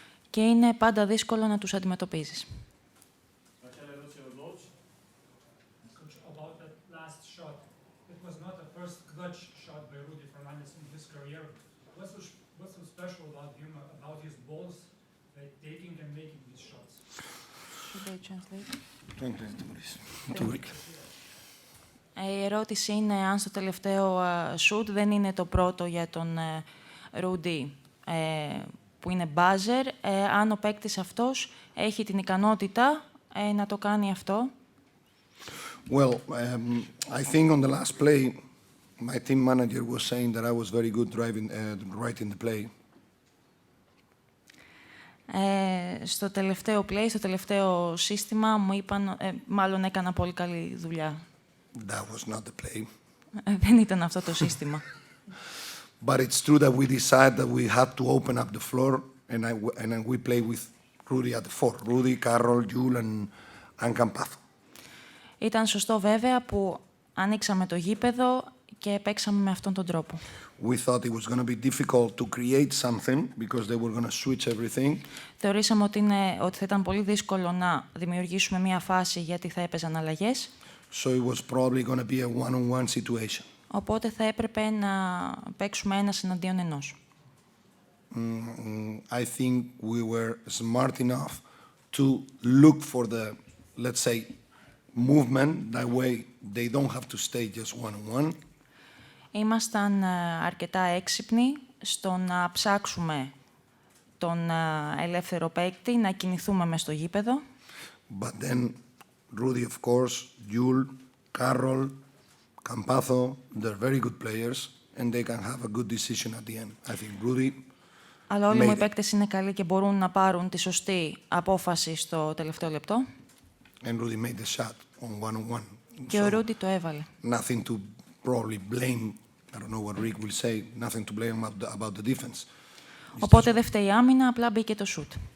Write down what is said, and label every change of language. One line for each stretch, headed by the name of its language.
Greek: Και είναι πάντα δύσκολο να τους αντιμετωπίζεις.
English: About that last shot, it was not the first clutch shot by Rudy Fernandez in his career. What's so special about him, about his balls, taking and making these shots? Should I translate? Translate.
Greek: Η ερώτηση είναι αν στο τελευταίο shoot δεν είναι το πρώτο για τον Rudy που είναι buzzer, αν ο παίκτης αυτός έχει την ικανότητα να το κάνει αυτό.
English: Well, I think on the last play, my team manager was saying that I was very good writing the play.
Greek: Στο τελευταίο play, στο τελευταίο σύστημα, μου είπαν, μάλλον έκανα πολύ καλή δουλειά.
English: That was not the play.
Greek: Δεν ήταν αυτό το σύστημα.
English: But it's true that we decided that we had to open up the floor, and we play with Rudy at the four. Rudy, Carroll, Jules, and Campazzo.
Greek: Ήταν σωστό βέβαια που ανοίξαμε το γήπεδο και παίξαμε με αυτόν τον τρόπο.
English: We thought it was going to be difficult to create something because they were going to switch everything.
Greek: Θεωρήσαμε ότι θα ήταν πολύ δύσκολο να δημιουργήσουμε μία φάση γιατί θα έπαιζαν αλλαγές.
English: So it was probably going to be a one-on-one situation.
Greek: Οπότε θα έπρεπε να παίξουμε ένας εναντίον ενός.
English: I think we were smart enough to look for the, let's say, movement. That way they don't have to stay just one-on-one.
Greek: Ήμασταν αρκετά έξυπνοι στο να ψάξουμε τον ελεύθερο παίκτη, να κινηθούμε μες στο γήπεδο.
English: But then Rudy, of course, Jules, Carroll, Campazzo, they're very good players and they can have a good decision at the end. I think Rudy.
Greek: Αλλά όλοι μου οι παίκτες είναι καλοί και μπορούν να πάρουν τη σωστή απόφαση στο τελευταίο λεπτό.
English: And Rudy made the shot on one-on-one.
Greek: Και ο Ρούντι το έβαλε.
English: Nothing to probably blame. I don't know what Rick will say. Nothing to blame about the defense.
Greek: Οπότε δεν φταίει η άμυνα, απλά μπήκε το σουτ.